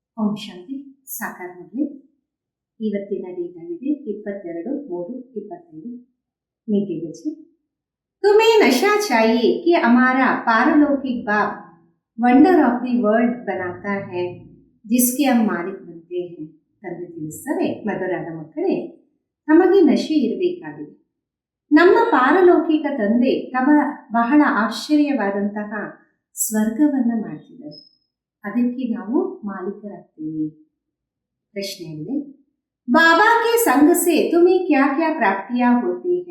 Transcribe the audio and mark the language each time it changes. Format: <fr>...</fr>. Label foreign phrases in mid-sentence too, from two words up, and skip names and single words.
<kn>ಓಂ ಶಾಂತಿ ಸಾಕಾರ ಮಾಡಲಿ. ಇವತ್ತಿನ ಡೇಟ್ ಆಗಿದೆ 22/3/25.</kn> <hi>मीठी बच्चे, तुम्हें नशा चाहिए कि हमारा पारलौकिक बाप</hi> <en>wonder of the world</en> <hi>बनाता है जिसके हम मालिक बनते हैं.</hi> <kn>ತಂದೆ ತಿಳಿಸ್ತಾರೆ, ಮಧುರಾದ ಮಕ್ಕಳೇ, ನಮಗೆ ನಶೆ ಇರಬೇಕಾಗಿದೆ. ನಮ್ಮ ಪಾರಲೌಕಿಕ ತಂದೆ ಬಹಳ ಆಶ್ಚರ್ಯವಾದಂತಹ ಸ್ವರ್ಗವನ್ನ ಮಾಡ್ತಿದ್ದಾರೆ, ಅದಕ್ಕೆ ನಾವು ಮಾಲೀಕರಾಗ್ತೀವಿ. ಪ್ರಶ್ನೆ ಇದೆ,</kn> <hi>बाबा के संग से तुम्हें क्या क्या प्राप्तियां होती है?</hi>